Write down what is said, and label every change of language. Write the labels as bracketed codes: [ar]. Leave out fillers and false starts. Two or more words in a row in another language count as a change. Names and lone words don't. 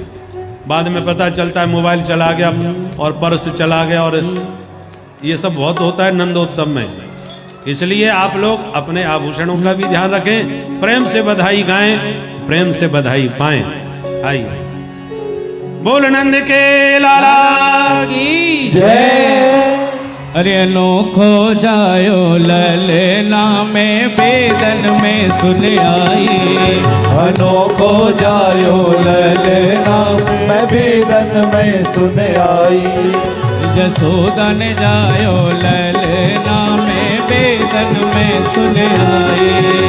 [hi] बाद में पता चलता है मोबाइल चला गया और पर्स चला गया, और ये सब बहुत होता है नंदोत्सव में। इसलिए आप लोग अपने आभूषणों का भी ध्यान रखें, प्रेम से बधाई गाएं, प्रेम से बधाई पाएं। आइए बोल नंद के लाला की जय। [bra] अरे अनोखो जायो ललना में बेदन में सुन आई, अनोखो जायो ललना मैं बेदन में सुन आई। जसोदन जायो ललना में बेदन में सुन आई,